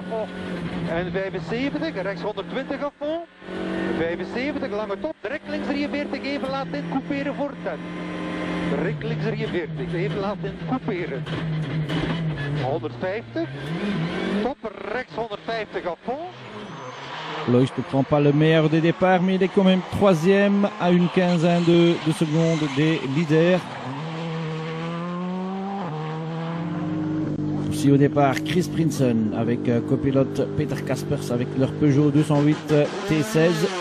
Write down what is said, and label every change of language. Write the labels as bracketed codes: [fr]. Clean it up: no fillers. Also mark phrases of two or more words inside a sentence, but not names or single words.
[nl] En 75, rechts 120 afval. 75, lange top, direct links 43, even laat in couperen voor 10. Direct links 43, even laat in couperen. 150, top, rechts 150 afval. [fr] Loïs ne prend pas le meilleur des départs, mais il est quand même troisième à une quinzaine de secondes des leaders. Aussi au départ, Chris Prinson avec copilote Peter Kaspers avec leur Peugeot 208 T16.